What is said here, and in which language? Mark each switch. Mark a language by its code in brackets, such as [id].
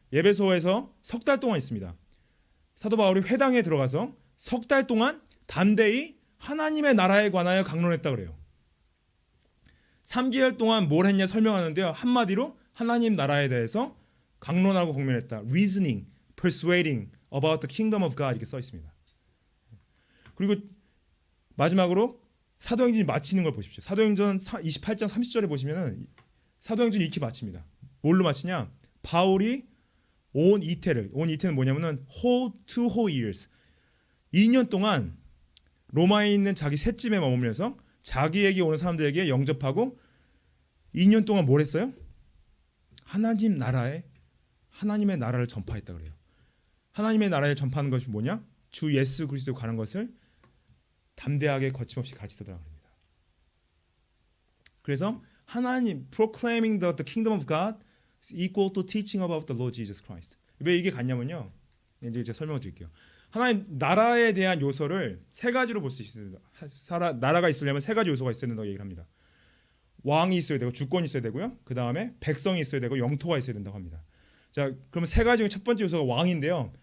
[ko] 에베소에서 석 달 동안 있습니다. 사도 바울이 회당에 들어가서 석 달 동안 담대히 하나님의 나라에 관하여 강론했다 그래요. 3개월 동안 뭘 했냐 설명하는데요. 한마디로 하나님 나라에 대해서 강론하고 공면했다. [en] Reasoning, persuading about the kingdom of God [ko] 이렇게 써 있습니다. 그리고 마지막으로 사도행전이 마치는 걸 보십시오. 사도행전 28장 30절에 보시면은 사도행전이 이렇게 마칩니다. 뭘로 마치냐? 바울이 온 이태는 뭐냐면은 [en] whole 2 years [ko] 2년 동안 로마에 있는 자기 셋집에 머물면서 자기에게 오는 사람들에게 영접하고 2년 동안 뭘 했어요? 하나님의 나라를 전파했다 그래요. 하나님의 나라를 전파하는 것이 뭐냐? 주 예수 그리스도에 관한 것을 담대하게 거침없이 가르치더라 그럽니다. 그래서 하나님 [en] proclaiming the kingdom of God is equal to teaching about the Lord Jesus Christ. [ko] 왜 이게 같냐면요. 이제 제가 설명을 드릴게요. 하나님 나라에 대한 요소를 세 가지로 볼 수 있습니다. 나라가 있으려면 세 가지 요소가 있어야 된다고 얘기를 합니다. 왕이 있어야 되고 주권이 있어야 되고요. 그 다음에 백성이 있어야 되고 영토가 있어야 된다고 합니다. 자, 그러면 세 가지 중에 첫 번째 요소가 왕인데요.